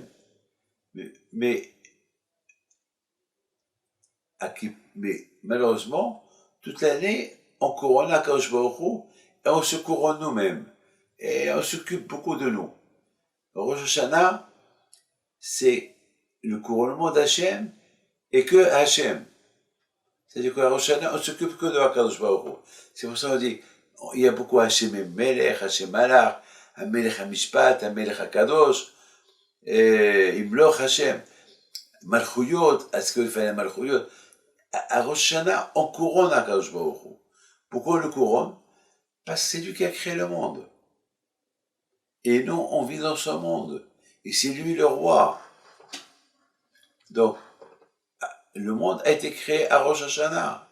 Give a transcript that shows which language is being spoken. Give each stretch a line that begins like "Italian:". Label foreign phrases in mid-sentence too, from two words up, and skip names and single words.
French: Mais malheureusement, toute l'année, on couronne
Hebrew: הקדוש ברוך הוא
French: et on se couronne nous-mêmes. Et on s'occupe beaucoup de nous. Rosh Hashanah, c'est le couronnement d'Hachem et que Hachem. C'est-à-dire qu'à Rosh Hashanah, on s'occupe que de
Hebrew: הקדוש ברוך הוא.
French: C'est pour ça qu'on dit, il y a beaucoup
Hebrew: השם מלך השם מלך מלך המשפט מלך הקדוש ימלוך השם מלכויות,
French: est-ce qu'il fallait Malchuyot? À Rosh Hashanah, on couronne
Hebrew: הקדוש ברוך הוא.
French: Pourquoi on le couronne? Parce que c'est lui qui a créé le monde. Et nous, on vit dans ce monde. Et c'est lui le roi. Donc, le monde a été créé à Rosh Hashanah.